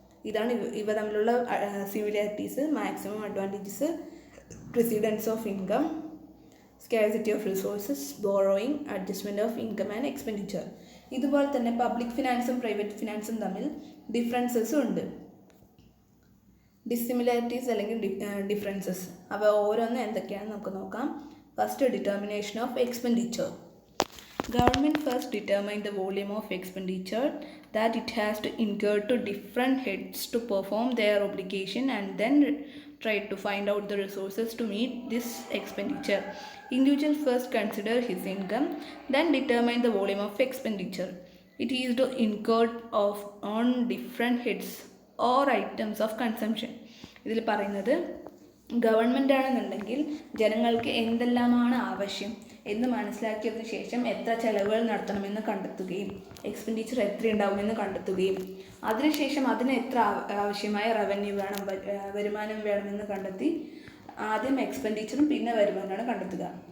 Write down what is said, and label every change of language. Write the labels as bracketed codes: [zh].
[ml] ഇതാണ് ഇവ തമ്മിലുള്ള [en] Similarities. Maximum advantages, precedence of income, scarcity of resources, borrowing, adjustment of income and expenditure. [ml] ഇതുപോലെ തന്നെ പബ്ലിക് ഫിനാൻസും പ്രൈവറ്റ് ഫിനാൻസും തമ്മിൽ ഡിഫറൻസസും ഉണ്ട്. ഡിസിമിലാരിറ്റീസ് അല്ലെങ്കിൽ ഡിഫറൻസസ്. അവ ഓരോന്നും എന്തൊക്കെയാണെന്ന് നമുക്ക് നോക്കാം. [en] First, determination of expenditure. Government first determine the volume of expenditure that it has to incur to different heads to perform their obligation and then try to find out the resources to meet this expenditure. Individual first consider his income, then determine the volume of expenditure. It is to incur on different heads or items of consumption. [ml] ഇതിൽ പറയുന്നത് government ആണെന്നുണ്ടെങ്കിൽ ജനങ്ങൾക്ക് എന്തെല്ലാമാണ് ആവശ്യം എന്ന് മനസ്സിലാക്കിയതിനു ശേഷം എത്ര ചെലവുകൾ നടത്തണമെന്ന് കണ്ടെത്തുകയും എക്സ്പെൻഡിച്ചർ എത്ര ഉണ്ടാവുമെന്ന് കണ്ടെത്തുകയും അതിനുശേഷം അതിന് എത്ര ആവശ്യമായ റവന്യൂ വേണം, വരുമാനം വേണമെന്ന് കണ്ടെത്തി ആദ്യം എക്സ്പെൻഡിച്ചറും പിന്നെ വരുമാനമാണ് കണ്ടെത്തുക.